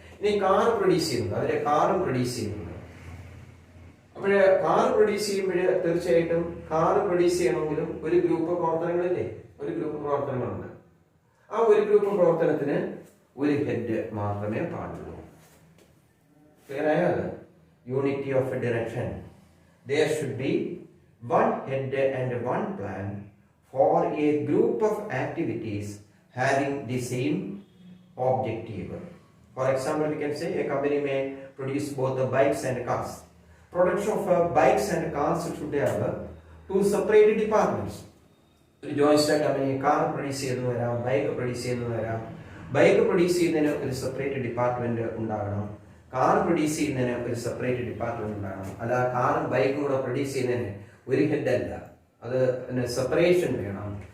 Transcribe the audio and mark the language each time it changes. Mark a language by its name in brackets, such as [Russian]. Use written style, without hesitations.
[Malayalam] ഇനി car produce ചെയ്യുന്നത്, അവരെ കാറും പ്രൊഡ്യൂസ് ചെയ്യുന്നുണ്ട്. അപ്പോൾ കാർ പ്രൊഡ്യൂസ് ചെയ്യുമ്പോൾ തീർച്ചയായിട്ടും കാർ പ്രൊഡ്യൂസ് ചെയ്യണമെങ്കിലും ഒരു ഗ്രൂപ്പ് പ്രവർത്തനങ്ങളില്ലേ, ഒരു ഗ്രൂപ്പ് പ്രവർത്തനങ്ങളുണ്ട്. ആ ഒരു ഗ്രൂപ്പ് പ്രവർത്തനത്തിന് ഒരു ഹെഡ് മാത്രമേ പാടുള്ളൂ. ക്ലിയർ ആയോ? അത് unity of direction. [English] There should be one head and one plan for a group of activities having the same objective. For example, we can say a company may produce both the bikes and cars. Production of bikes and cars should have two separate departments. [Malayalam] ഒരു joint company car produce ചെയ്യുന്നു വരാം, bike produce ചെയ്യുന്നു വരാം. Bike produce ചെയ്യുന്നതിന് ഒരു separate department ഉണ്ടാകണം, car produce ചെയ്യുന്നതിന് ഒരു സെപ്പറേറ്റ് ഡിപ്പാർട്ട്മെന്റ് ഉണ്ടാകണം. അല്ല കാറും ബൈക്കും കൂടെ പ്രൊഡ്യൂസ് ചെയ്യുന്നതിന് ഒരു ഹെഡ് അല്ല, അത് സെപ്പറേഷൻ വേണം.